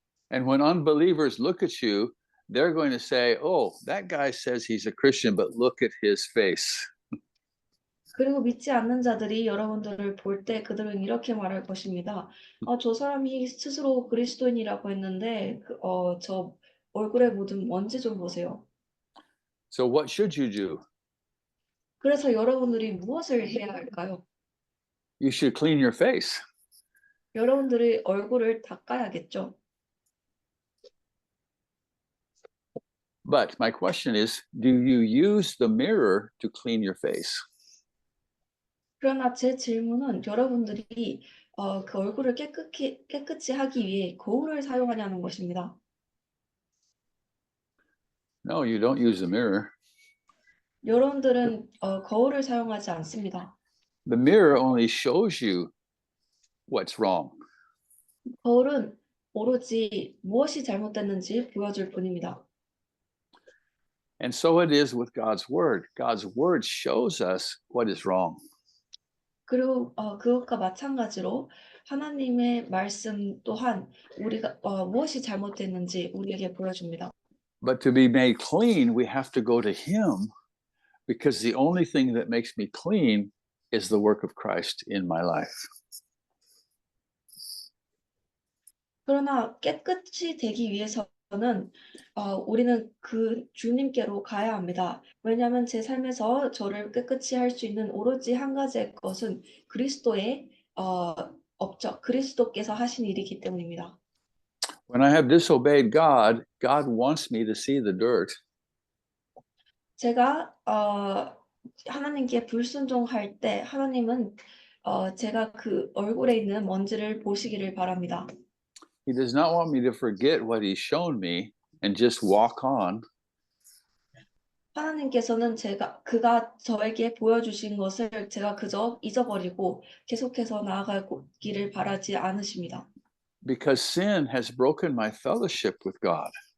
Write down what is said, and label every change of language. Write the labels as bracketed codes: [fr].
[en] And when unbelievers look at you, they're going to say, oh, that guy says he's a Christian, but look at his face. [ko] 그리고 믿지 않는 자들이 여러분들을 볼 때 그들은 이렇게 말할 것입니다. 저 사람이 스스로 그리스도인이라고 했는데 저 얼굴에 묻은 먼지 좀 보세요. [en] So what should you do? [ko] 그래서 여러분들이 무엇을 해야 할까요? [en] You should clean your face. [ko] 여러분들이 얼굴을 닦아야겠죠. [en] But my question is, do you use the mirror to clean your face? [ko] 그러나 제 질문은 여러분들이 그 얼굴을 깨끗이 하기 위해 거울을 사용하냐는 것입니다. [en] No, you don't use a mirror. [ko] 여러분들은 거울을 사용하지 않습니다. [en] The mirror only shows you what's wrong. [ko] 거울은 오로지 무엇이 잘못됐는지 보여줄 뿐입니다. [en] And so it is with God's word. God's word shows us what is wrong. [ko] 그리고 그것과 마찬가지로 하나님의 말씀 또한 우리가 무엇이 잘못됐는지 우리에게 보여줍니다. [en] But to be made clean, we have to go to Him, because the only thing that makes me clean is the work of Christ in my life. [ko] 그러나 깨끗이 되기 위해서는 우리는 그 주님께로 가야 합니다. 왜냐하면 제 삶에서 저를 깨끗이 할 수 있는 오로지 한 가지의 것은 그리스도의 업적, 그리스도께서 하신 일이기 때문입니다. [en] When I have disobeyed God, God wants me to see the dirt. [ko] 제가 하나님께 불순종할 때 하나님은 제가 그 얼굴에 있는 먼지를 보시기를 바랍니다. [en] He does not want me to forget what He's shown me and just walk on. [ko] 하나님께서는 그가 저에게 보여주신 것을 제가 그저 잊어버리고 계속해서 나아가기를 바라지 않으십니다. [en] Because sin has broken my fellowship with God.